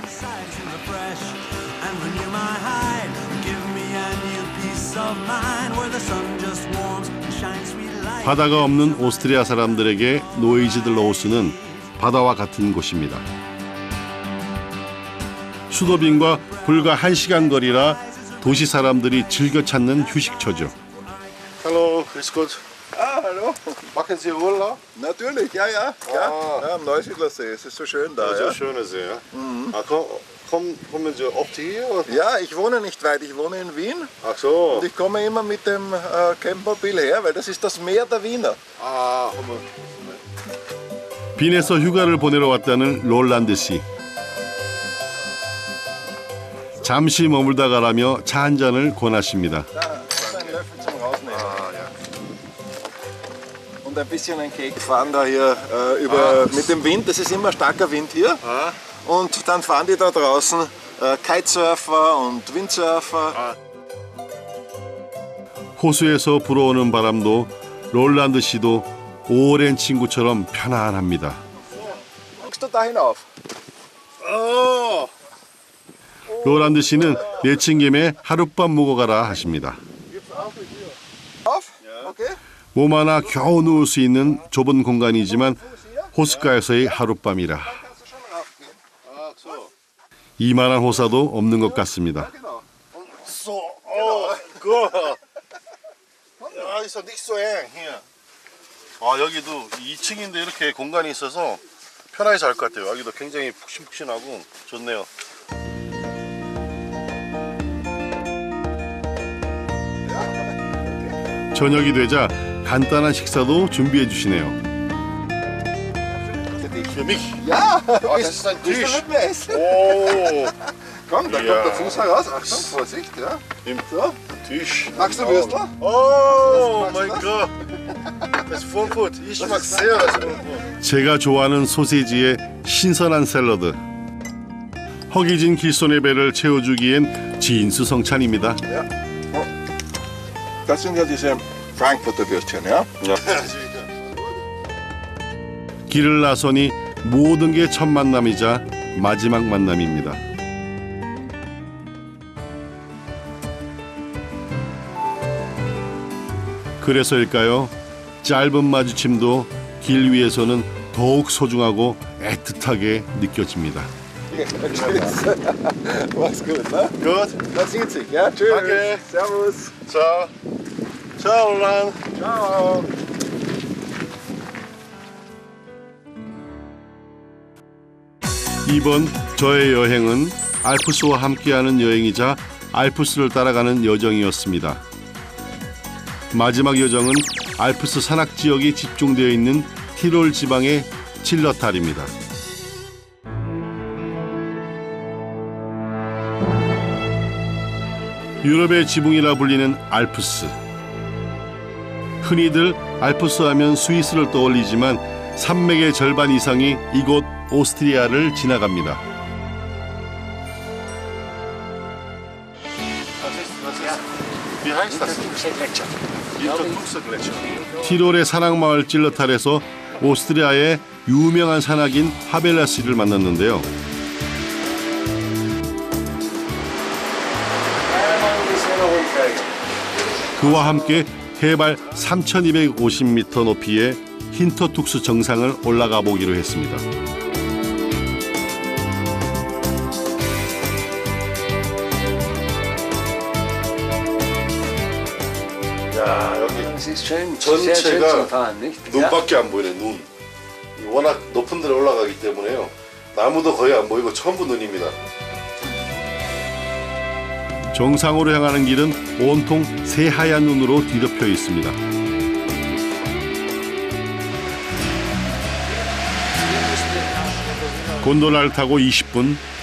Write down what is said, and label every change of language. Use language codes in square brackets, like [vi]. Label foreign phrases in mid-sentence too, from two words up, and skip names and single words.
[ko] 바다가 없는 오스트리아 사람들에게 노이지들로우스는 바다와 같은 곳입니다. 수도빈과 불과 1시간 거리라 도시 사람들이 즐겨 찾는 휴식처죠. [de] Hallo, grüß Gott. Hallo. Machen Sie Urlaub? Natürlich, ja. Ja, am Neusiedlersee. Es ist so schön da. So schöne See, ja. kommen Sie oft hier? Oder? Ja, ich wohne nicht weit, ich wohne in Wien. Ach so. Und ich komme immer mit dem Campmobil her, weil das ist das Meer der Wiener. [ko] 아, 한번. 빈에서 휴가를 보내러 왔다는 롤란드 씨. 잠시 머물다 가라며 차 한 잔을 권하십니다. [de] Ein Löffel zum Rausnehmen. Und ein bisschen ein Cake. Wir fahren da hier mit dem Wind, das ist immer starker Wind hier. Und dann fahren die da draußen Kitesurfer und Windsurfer. [ko] 호수에서 불어오는 바람도 롤란드 씨도 오랜 친구처럼 편안합니다. [de] Guckst du da hinauf? [ko] 롤란드 씨는 내친 김에 하룻밤 묵어 가라 하십니다. [de] Auf? Okay. [ko] 몸 하나 겨우 누울 수 있는 좁은 공간이지만 호숫가에서의 하룻밤이라 이만한 호사도 없는 것 같습니다. [de] So, oh, gut. Ja, ist doch nicht so eng hier. [ko] 아, 여기도 2층인데 이렇게 공간이 있어서 편하게 잘 것 같아요. 여기도 굉장히 푹신푹신하고 좋네요. 저녁이 되자 간단한 식사도 준비해 주시네요. [de] Für mich? Ja, Ah, das ist ein willst du Tisch. mit mir essen? Oh, Komm, da Ja. kommt der Fuß heraus. Achtung, Vorsicht. Ja. im So. Tisch. Magst du Würstel? Oh, Magst du mein das? Gott. Das ist Vorfood. Ich mag sehr das Vorfood. [ko] 제가 좋아하는 소세지에 신선한 샐러드. 허기진 길손의 배를 채워주기엔 진수성찬입니다. [de] Ja. Oh. Das sind ja diese Frankfurter Würstchen, ja? Ja. [ko] 길을 나서니 모든 게 첫 만남이자 마지막 만남입니다. 그래서일까요? 짧은 마주침도 길 위에서는 더욱 소중하고 애틋하게 느껴집니다. [de] Mach's gut, ne? Gut. Man sieht sich, ja? Tschüss. Danke. Servus. Ciao. Ciao, Roland. Ciao. [ko] 이번 저의 여행은 알프스와 함께하는 여행이자 알프스를 따라가는 여정이었습니다. 마지막 여정은 알프스 산악 지역이 집중되어 있는 티롤 지방의 칠러탈입니다. 유럽의 지붕이라 불리는 알프스. 흔히들 알프스 하면 스위스를 떠올리지만 산맥의 절반 이상이 이곳 오스트리아를 지나갑니다. [de] Wie heißt das? Hintertuxer-Gletscher. [ko] 티롤의 산악마을 찔러탈에서 오스트리아의 유명한 산악인 하벨라 씨를 만났는데요. 그와 함께 해발 3,250m 높이의 힌터툭스 정상을 올라가 보기로 했습니다. 야, 여기 [de] sehr schön [ko] 전체가 [de] zu fahren, nicht? [ko] 눈밖에 안 보이네, 눈. 워낙 높은 데를 올라가기 때문에요. 나무도 거의 안 보이고 전부 눈입니다. 정상으로 향하는 길은 온통 새하얀 눈으로 뒤덮여 있습니다. 곤돌라를 타고 20분.